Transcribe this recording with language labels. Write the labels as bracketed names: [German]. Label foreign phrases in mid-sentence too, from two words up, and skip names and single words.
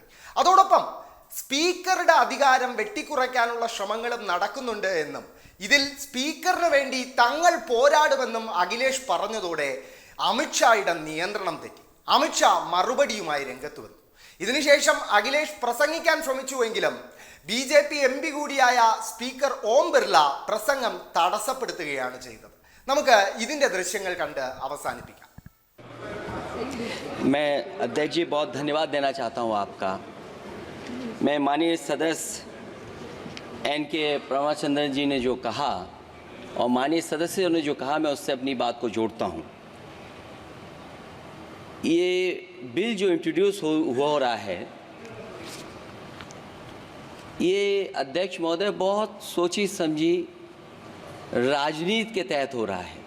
[Malayalam] അതോടൊപ്പം സ്പീക്കറുടെ അധികാരം വെട്ടിക്കുറയ്ക്കാനുള്ള ശ്രമങ്ങളും നടക്കുന്നുണ്ട് എന്നും ഇതിൽ സ്പീക്കറിന് വേണ്ടി തങ്ങൾ പോരാടുമെന്നും അഖിലേഷ് പറഞ്ഞതോടെ അമിത്ഷായുടെ നിയന്ത്രണം തെറ്റി. അമിത്ഷാ മറുപടിയുമായി രംഗത്ത് വന്നു. ഇതിനുശേഷം അഖിലേഷ് പ്രസംഗിക്കാൻ ശ്രമിച്ചുവെങ്കിലും BJP MP കൂടിയായ സ്പീക്കർ ഓം ബിർള പ്രസംഗം തടസ്സപ്പെടുത്തുകയാണ് ചെയ്തത്. നമുക്ക് ഇതിൻ്റെ ദൃശ്യങ്ങൾ കണ്ട് അവസാനിപ്പിക്കാം. [Hindi] मैं अध्यक्ष जी बहुत धन्यवाद देना चाहता हूं आपका. मैं माननीय सदस्य NK प्रमाचंद्रन जी ने जो कहा और माननीय सदस्यों ने जो कहा, मैं उससे अपनी बात को जोड़ता हूं. ये बिल जो इंट्रोड्यूस हो रहा है, ये अध्यक्ष महोदय बहुत सोची समझी राजनीति के तहत हो रहा है.